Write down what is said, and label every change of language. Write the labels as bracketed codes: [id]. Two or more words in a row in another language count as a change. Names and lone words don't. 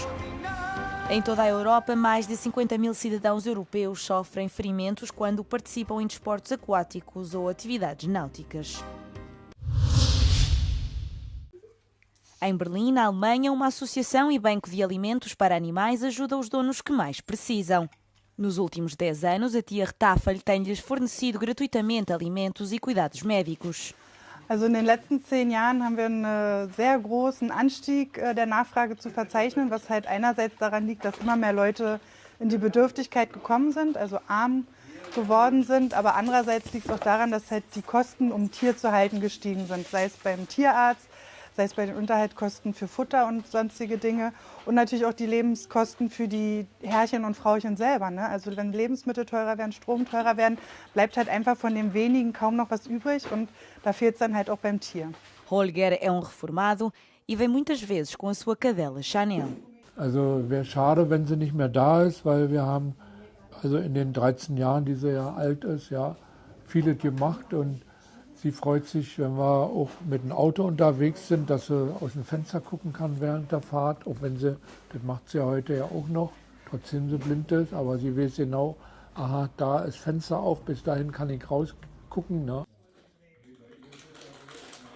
[pt] Em toda a Europa, mais de 50 mil cidadãos europeus sofrem ferimentos quando participam em desportos aquáticos ou atividades náuticas. Em Berlim, na Alemanha, uma associação e banco de alimentos para animais ajuda os donos que mais precisam. Nos últimos 10 anos, a Tia Retafel tem-lhes fornecido gratuitamente alimentos e cuidados médicos. [de] Also in den letzten 10 Jahren haben wir einen sehr großen Anstieg der Nachfrage zu verzeichnen, was halt einerseits daran liegt, dass immer mehr Leute in die Bedürftigkeit gekommen sind, also arm geworden sind, aber andererseits liegt es auch daran, dass halt die Kosten, um ein Tier zu halten, gestiegen sind, sei es beim Tierarzt, sei es bei den Unterhaltskosten für Futter und sonstige Dinge und natürlich auch die Lebenskosten für die Herrchen und Frauchen selber. Ne? Also wenn Lebensmittel teurer werden, Strom teurer werden, bleibt halt einfach von dem wenigen kaum noch was übrig und da fehlt es dann halt auch beim Tier. [pt] Holger é reformado e vem muitas vezes com a sua cadela Chanel. [de] Also wäre schade, wenn sie nicht mehr da ist, weil wir haben also in den 13 Jahren, die sie ja alt ist, ja, viele gemacht und sie freut sich, wenn wir auch mit dem Auto unterwegs sind, dass sie aus dem Fenster gucken kann während der Fahrt, auch wenn sie, das macht sie ja heute ja auch noch, trotzdem sie blind ist, aber sie weiß genau, aha, da ist Fenster auf, bis dahin kann ich rausgucken.